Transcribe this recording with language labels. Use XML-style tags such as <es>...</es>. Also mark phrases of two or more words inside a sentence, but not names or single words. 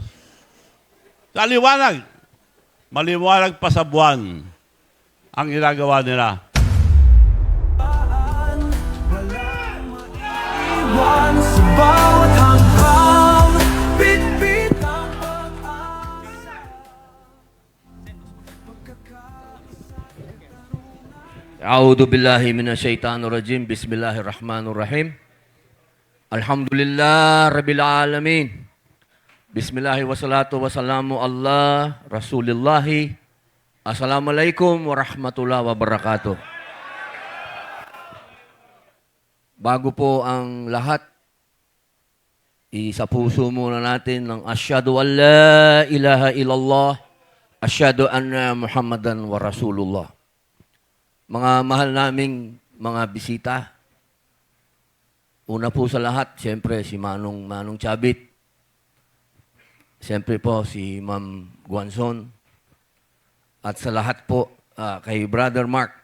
<tl>Maliwanag. Maliwanag pa sa buwan ang ginagawa nila. Sa bawat hanggang bitbit ang pag-asa.</tl> <ar>أعوذ بالله من الشيطان الرجيم. بسم الله الرحمن الرحيم. الحمد لله رب العالمين. بسم الله والصلاة والسلام على رسول الله. السلام عليكم ورحمة الله وبركاته.</ar> <tl>Bago po ang lahat, isa puso muna natin ng</tl> <ar>أشهد أن لا إله إلا الله، أشهد أن محمدا ورسول الله.</ar> <tl>Mga mahal naming mga bisita, una po sa lahat, siyempre si Manong Chabit, siyempre po si Ma'am Guanzon, at sa lahat po kay Brother Mark.</tl>